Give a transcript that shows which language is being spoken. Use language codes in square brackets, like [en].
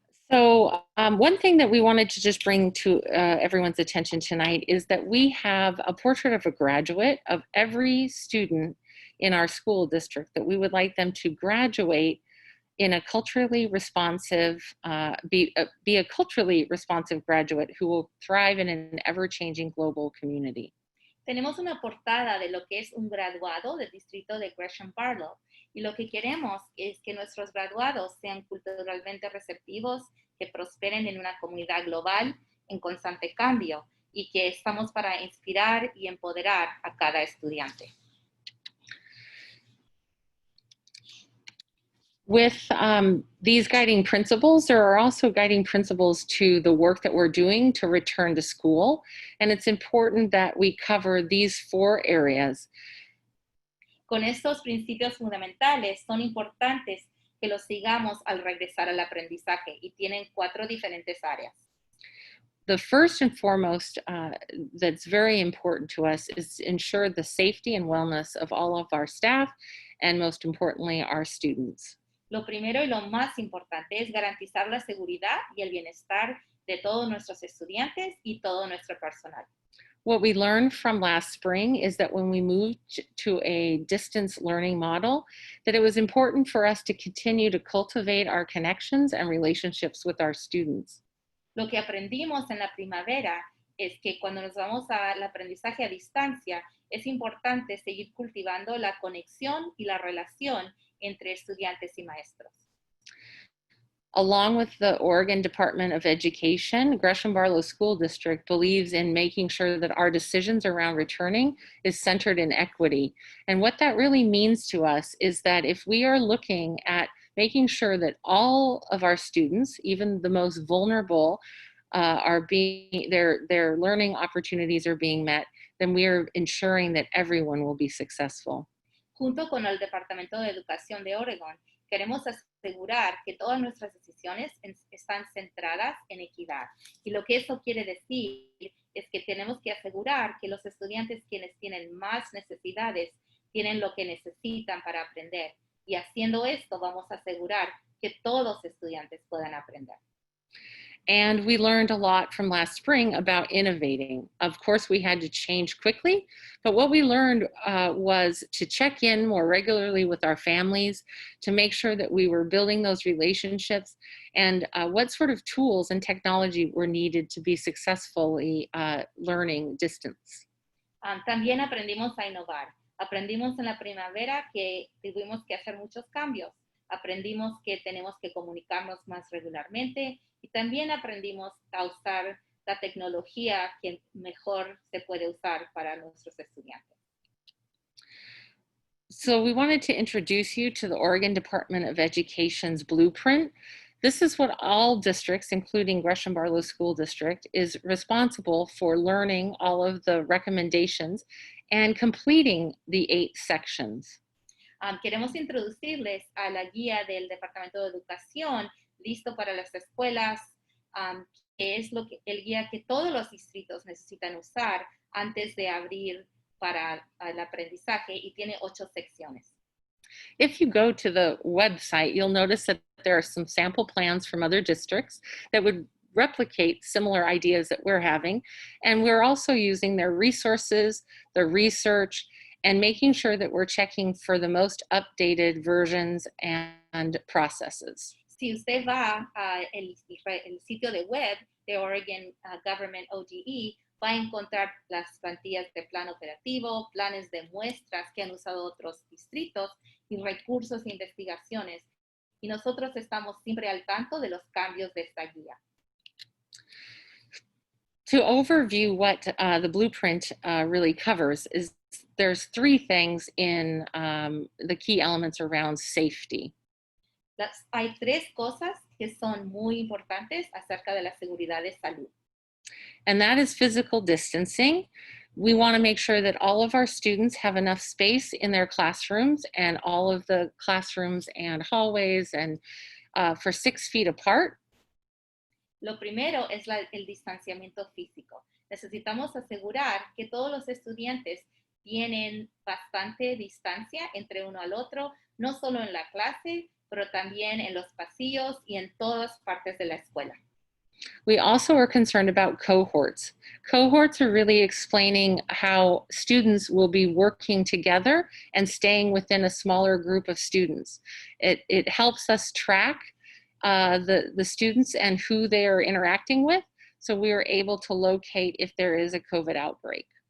[en] So one thing that we wanted to just bring to everyone's attention tonight is that we have a portrait of a graduate of every student in our school district that we would like them to graduate in a culturally responsive, be a culturally responsive graduate who will thrive in an ever-changing global community. [es] Tenemos una portada de lo que es un graduado del distrito de Gresham-Barlow y lo que queremos es que nuestros graduados sean culturalmente receptivos, que prosperen en una comunidad global en constante cambio y que estamos para inspirar y empoderar a cada estudiante. [en] With these guiding principles, there are also guiding principles to the work that we're doing to return to school. And it's important that we cover these 4 areas. [es] Con estos principios fundamentales son importantes que los sigamos al regresar al aprendizaje y tienen 4 diferentes áreas. [en] The first and foremost that's very important to us is to ensure the safety and wellness of all of our staff and most importantly, our students. [es] Lo primero y lo más importante es garantizar la seguridad y el bienestar de todos nuestros estudiantes y todo nuestro personal. [en] What we learned from last spring is that when we moved to a distance learning model, that it was important for us to continue to cultivate our connections and relationships with our students. [es] Lo que aprendimos en la primavera es que cuando nos vamos al aprendizaje a distancia, es importante seguir cultivando la conexión y la relación entre estudiantes y maestros. [en] Along with the Oregon Department of Education, Gresham-Barlow School District believes in making sure that our decisions around returning is centered in equity. And what that really means to us is that if we are looking at making sure that all of our students, even the most vulnerable, their learning opportunities are being met, then we are ensuring that everyone will be successful. [es] Junto con el Departamento de Educación de Oregon, queremos asegurar que todas nuestras decisiones están centradas en equidad. Y lo que eso quiere decir es que tenemos que asegurar que los estudiantes quienes tienen más necesidades tienen lo que necesitan para aprender. Y haciendo esto vamos a asegurar que todos estudiantes puedan aprender. [en] And we learned a lot from last spring about innovating. Of course, we had to change quickly, but what we learned was to check in more regularly with our families, to make sure that we were building those relationships, and what sort of tools and technology were needed to be successfully learning distance. [es] También aprendimos a innovar. Aprendimos en la primavera que tuvimos que hacer muchos cambios. Aprendimos que tenemos que comunicarnos más regularmente y también aprendimos a usar la tecnología que mejor se puede usar para nuestros estudiantes. [en] So we wanted to introduce you to the Oregon Department of Education's blueprint. This is what all districts, including Gresham-Barlow School District, is responsible for learning all of the recommendations and completing the 8 sections. [es] Queremos introducirles a la guía del Departamento de Educación, listo para las escuelas, que es el guía que todos los distritos necesitan usar antes de abrir para el aprendizaje y tiene 8 secciones. [en] If you go to the website, you'll notice that there are some sample plans from other districts that would replicate similar ideas that we're having. And we're also using their resources, their research, and making sure that we're checking for the most updated versions and processes. [es] Si usted va a el sitio de web de Oregon Government ODE, va a encontrar las plantillas de plan operativo, planes de muestras que han usado otros distritos y recursos e investigaciones. Y nosotros estamos siempre al tanto de los cambios de esta guía. [en] To overview what the blueprint really covers is there's 3 things in the key elements around safety. [es] Hay 3 cosas que son muy importantes acerca de la seguridad de salud. [en] And that is physical distancing. We want to make sure that all of our students have enough space in their classrooms and all of the classrooms and hallways and for 6 feet apart. [es] Lo primero es el distanciamiento físico. Necesitamos asegurar que todos los estudiantes tienen bastante distancia entre uno al otro, no solo en la clase, pero también en los pasillos y en todas partes de la escuela. [en] We also are concerned about cohorts. Cohorts are really explaining how students will be working together and staying within a smaller group of students. It helps us track the students and who they are interacting with, so we are able to locate if there is a COVID outbreak.